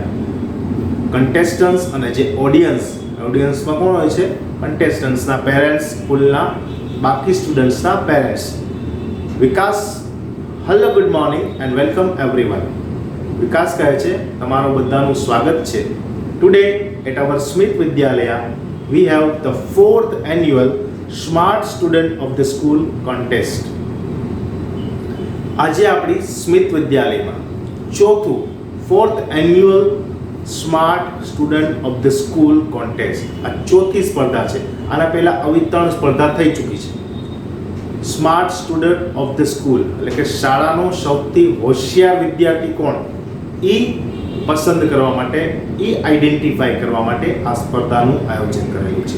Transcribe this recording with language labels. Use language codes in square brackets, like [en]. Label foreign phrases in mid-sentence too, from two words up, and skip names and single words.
[gu] કન્ટેસ્ટન્ટ્સ અને જે ઓડિયન્સમાં કોણ હોય છે? કન્ટેસ્ટન્ટ્સના પેરેન્ટ્સ, સ્કૂલના બાકી સ્ટુડન્ટ્સના પેરેન્ટ્સ. [en] વિકાસ hello, good morning and welcome everyone. [gu] વિકાસ કહે છે તમારું બધાનું સ્વાગત છે. [en] today at our સ્મિત વિદ્યાલય we have the 4th annual Smart Student of the School contest. [gu] આજે આપણી સ્મિત વિદ્યાલયમાં 4th annual Smart Student of the School contest. આ ચોથી સ્પર્ધા છે. આના પહેલા આવી 3 સ્પર્ધા થઈ ચૂકી છે. સ્માર્ટ સ્ટુડન્ટ ઓફ ધ સ્કૂલ એટલે કે શાળાનો સૌથી હોશિયાર વિદ્યાર્થી કોણ, એ પસંદ કરવા માટે, એ આઈડેન્ટિફાઈ કરવા માટે આ સ્પર્ધાનું આયોજન કરેલું છે.